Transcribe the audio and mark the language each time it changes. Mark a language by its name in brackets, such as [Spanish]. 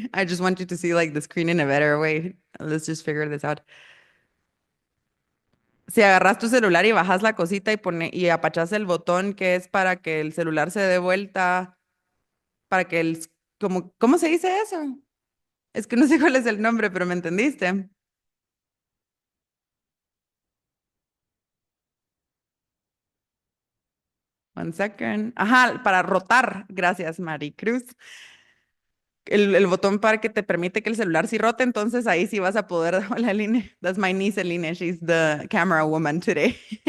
[English] I just want you to see like the screen in a better way. Let's just figure this out. [Spanish] Si agarras tu celular y bajas la cosita y apachas el botón que es para que el celular se dé vuelta, para que ¿cómo se dice eso? Es que no sé cuál es el nombre, pero me entendiste. [English] 1 second. [Spanish] Ajá, para rotar. Gracias, Maricruz. El botón para que te permite que el celular sí rote, entonces ahí sí vas a poder. Hola, [English] Aline. That's my niece, Aline. She's the camera woman today.